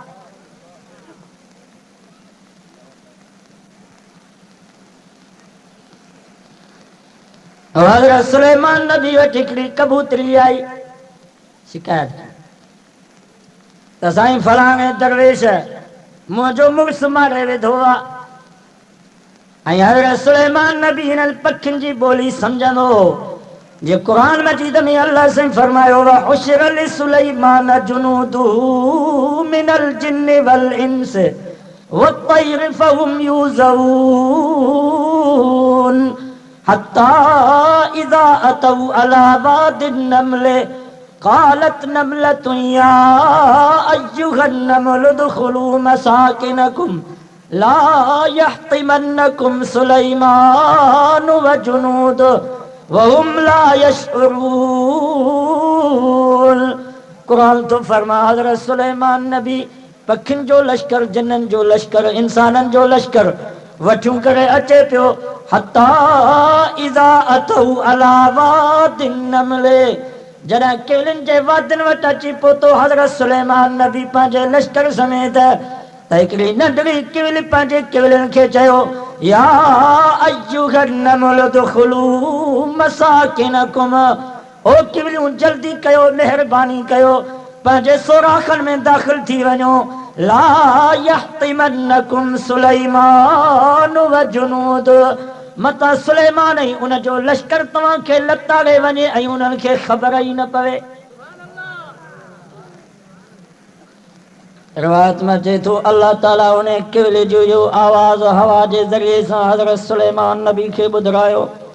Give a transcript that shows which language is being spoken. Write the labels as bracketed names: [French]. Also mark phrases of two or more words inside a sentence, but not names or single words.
[Sindhi] हज़रत सुलेमान नबी वटि हिकिड़ी कबूतरी आई, शिकायत त साईं फलाणे दरवेश मुंहिंजो मुड़ुसु मारे विधो आहे। ऐं हज़रत सुलेमान नबी हिन पखियुनि जी ॿोली सम्झंदो हो। जे क़ुरान मजीद में अल्लाह साईं फरमायो [Arabic] و حشر لسليمان جنوده من الجن و الإنس والطير فهم يوزعون حتى إذا أتوا على واد النمل قالت نملة يا أيها النمل ادخلوا مساكنكم لا يحطمنكم سليمان و جنوده وهم لا يشعرون. [Sindhi] कुरान तो फरमा हज़रत सुलेमान नबी पखियुनि जो लश्कर, जिन्ननि जो लश्कर, इंसाननि जो लश्कर वठियूं करे अचे पियो। [Arabic] حتى إذا أتوا على واد النمل, [Sindhi] जॾहिं केवलनि जे वादिन वटि अची पहुतो हज़रत सुलेमान नबी पंहिंजे लश्कर समेत, त हिकिड़ी नंढड़ी केवल पंहिंजे केवलनि खे चयो [Arabic] يا أيها النمل ادخلوا مساكنكم, [Sindhi] ओ केवलियूं जल्दी कयो, महिरबानी कयो, पंहिंजे सोराखनि में दाख़िल थी वञो। [Arabic] لا يحطمنكم سليمان و جنود, [Sindhi] मता सुलेमान ऐं उन जो लश्कर तव्हांखे लताड़े वञे ऐं उन्हनि खे ख़बर ई न पवे। रिवायत में चए थो अल्लाह ताला उन केवल जो आवाज़ हवा जे ज़रिए सां हज़रत सुलेमान नबी खे ॿुधायो।